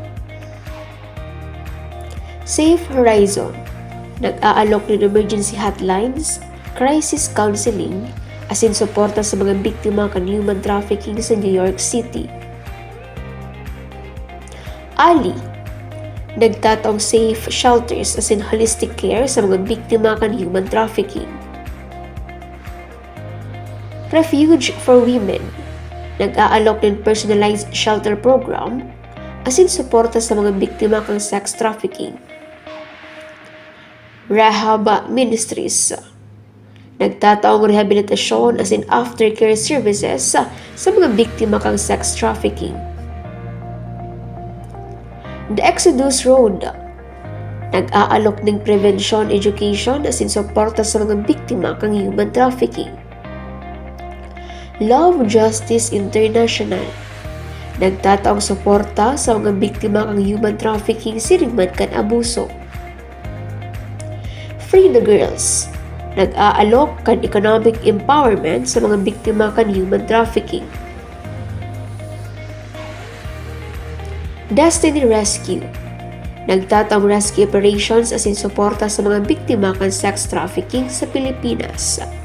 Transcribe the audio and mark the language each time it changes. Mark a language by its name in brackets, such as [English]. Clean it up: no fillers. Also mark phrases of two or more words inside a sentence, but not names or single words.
[Bikol] Safe Horizon, nag-aalok ng [English] emergency hotlines, crisis counseling, [Bikol] asin suporta sa mga biktima kan [English] human trafficking [Bikol] sa New York City. Ali, nagtataong [English] safe shelters [Bikol] asin [English] holistic care [Bikol] sa mga biktima kan [English] human trafficking. [Bikol] Refuge for Women, nag-aalok ng [English] personalized shelter program [Bikol] asin suporta sa mga biktima kan [English] sex trafficking. [Bikol] Rahab Ministries, nagtataong rehabilitasyon asin [English] aftercare services [Bikol] sa mga biktima kang [English] sex trafficking. [Bikol] The Exodus Road, nag-aalok ng [English] prevention education [Bikol] asin suporta sa mga biktima kang [English] human trafficking. [Bikol] Love Justice International, nagtataong suporta sa mga biktima kang [English] human trafficking [Bikol] siring man kan abuso. Free the Girls, nag-aalok kan [English] economic empowerment [Bikol] sa mga biktima kan [English] human trafficking. [Bikol] Destiny Rescue, nagtataong [English] rescue operations [Bikol] asin suporta sa mga biktima kan [English] sex trafficking [Bikol] sa Pilipinas.